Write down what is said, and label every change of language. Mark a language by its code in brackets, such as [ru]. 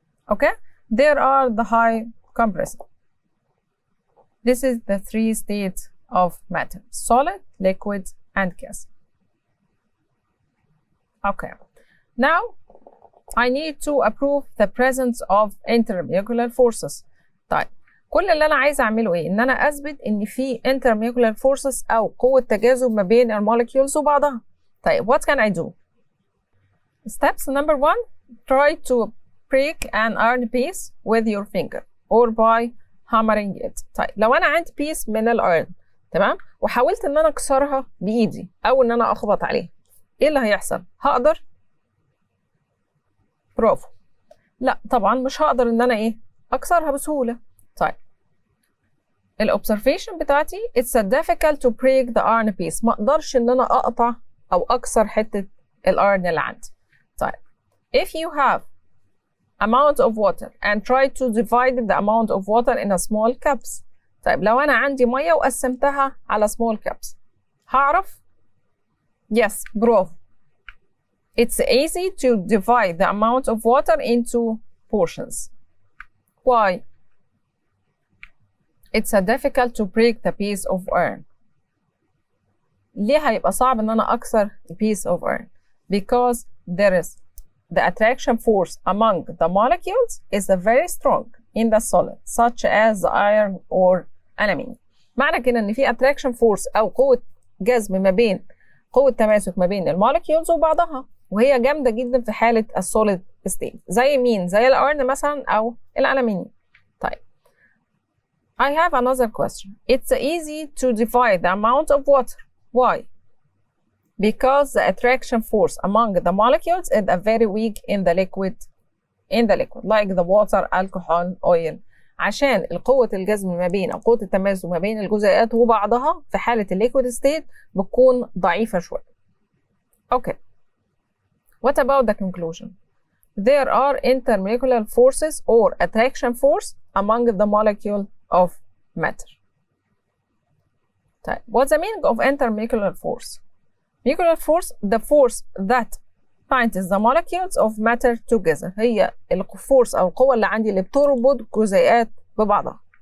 [en] Okay, there are the high compressor. This is the 3 states of matter: solid, liquid, and gas. Okay, now I need to approve the presence of intermolecular forces. [ar] طيب كل اللي أنا عايزة أعمله إيه؟ إن أنا أثبت إن في intermolecular forces أو قوة تجاذب ما بين المولكيولز وبعضها. [en] طيب what can I do? Steps number 1, try to break an iron piece with your finger or by hammering it. [ar] طيب لو أنا عندي piece من الأيرن تمام وحاولت إن أنا أكسرها بإيدي أو إن أنا أخبط عليها، إيه اللي هيحصل؟ هقدر؟ برافو. لا طبعا مش هقدر إن أنا أكسرها بسهولة. طيب الobservation بتاعتي it's difficult to break the iron piece. ما أقدرش إن أنا أقطع أو أكسر حتة الأيرن اللي عندي. [en] طيب if you have amount of water and try to divide the amount of water in a small cups. [ar] طيب لو أنا عندي مية وقسمتها على small cups هعرف؟ yes برافو. [en] It's easy to divide the amount of water into portions. Why? It's difficult to break the piece of iron. [ar] ليه هيبقى صعب إن أنا أكسر piece of iron? [en] Because there is the attraction force among the molecules is very strong in the solid, such as the iron or aluminium. [ar] معنى كده إن في attraction force أو قوة جذب ما بين قوة تماسك ما بين المولكيولز وبعضها، وهي جامدة جدا في حالة السوليد ستيت. زي مين؟ زي الأيرن مثلا أو الألمنيوم. [en] طيب I have another question. It's easy to divide the amount of water. Why? Because the attraction force among the molecules is very weak in the liquid, like the water, alcohol, oil. [ar] عشان القوة الجذب ما بين أو قوة التماسك ما بين الجزيئات وبعضها في حالة الليكويد ستيت بتكون ضعيفة شوية. [en] Okay. What about the conclusion? There are intermolecular forces or attraction force among the molecule of matter. طيب what's the meaning of intermolecular force? Molecular force, the force that binds the molecules of matter together. [ar] هي الفورس أو القوة اللي عندي اللي بتربط جزيئات ببعضها.